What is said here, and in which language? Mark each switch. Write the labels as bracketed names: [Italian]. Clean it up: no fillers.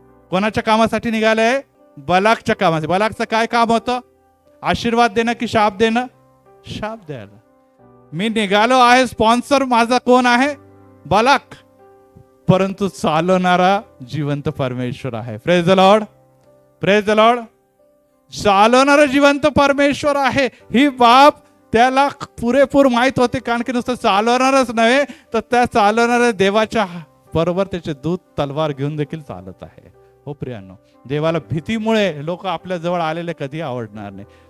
[Marathi] कोणाच्या कामासाठी निघालंय? बलाकच्या कामासाठी. बलाकचं काय काम होतं? आशीर्वाद देणं की शाप देणं? शाप द्यायला. मी निघालो आहे, स्पॉन्सर माझा कोण आहे? बलाक. परंतु चालवणारा जिवंत परमेश्वर आहे. [English] Praise the lord, praise the lord. [Marathi] चालवणारा जिवंत परमेश्वर आहे ही बाब त्याला पुरेपूर माहित होते. कारण की नुसतं चालवणारच नव्हे तर त्या चालवणाऱ्या देवाच्या बरोबर त्याचे दूत तलवार घेऊन देखील चालत आहे. हो प्रियांनो, देवाला भीतीमुळे लोक आपल्या जवळ आलेले कधी आवडणार नाही.